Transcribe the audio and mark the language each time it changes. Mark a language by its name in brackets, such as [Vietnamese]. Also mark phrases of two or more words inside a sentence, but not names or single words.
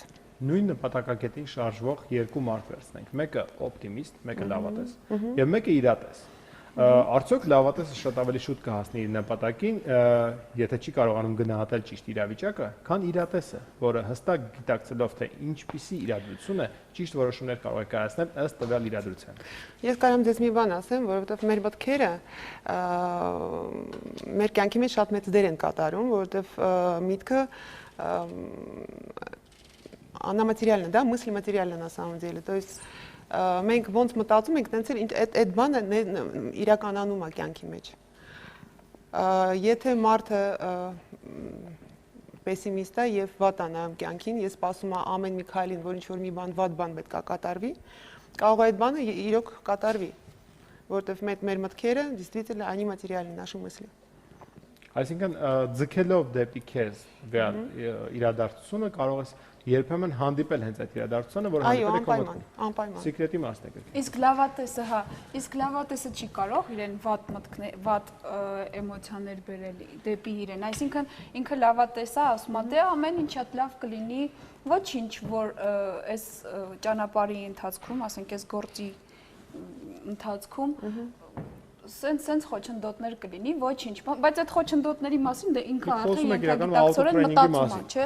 [Armenian] Նույն նպատակակետին շարժվող երկու մարդ վերցնենք, մեկը օպտիմիստ, մեկը լավատես, եւ մեկը իրատես։ Արդյոք լավատեսը շատ ավելի շուտ կհասնի իր նպատակին, եթե չի կարողանում գնահատել ճիշտ իրավիճակը, քան իրատեսը, որը հստակ գիտակցելով թե ինչպիսի իրադրություն է, ճիշտ որոշումներ կարող է կայացնել ըստ տվյալ իրադրության։ Ես կարամ ձեզ մի բան ասեմ, որովհետև մեր մտքերը մեր կյանքի մեջ շատ մեծ դեր են կատարում, որովհետև միտքը անամատերիալն է, [Russian] да, мысли материальны на самом деле, то есть [Armenian] մենք ոնց մտածում ենք, տենց էլ այդ բանը իրականանում է կյանքի մեջ։ Եթե մարդը պեսիմիստ է եւ վատ է նայում կյանքին, ես սպասում եմ ամեն մի քայլին, որ ինչ-որ մի բան վատ բան պետք է կատարվի, կարող է այդ բանը իրոք կատարվի, որովհետեւ մեր մտքերը [Russian] действительно они материальны, наши мысли։ [Armenian] Այսինքն ձգելով դեպի քեզ իրադարձությունը կարող ես երբեմն հանդիպել հենց այդ իրադարձությունը, որը հանդիպել է քո մտքում։ Անպայման։ Սիկրետի մասն է գրքի։ Իսկ լավատեսը, հա, իսկ լավատեսը չի կարող իրեն վատ էմոցիաներ բերել դեպի իրեն։ Այսինքն ինքը լավատեսը ասում է, դե ամեն ինչ շատ լավ կլինի, ոչինչ, որ այս ճանապարհի ընթացքում, ասենք այս գործի ընթացքում սենց խոչընդոտներ կլինի, ոչինչ, բայց այդ խոչընդոտների մասին դե ինքը արդեն ենթագիտակցորեն մտածում է, չէ՞։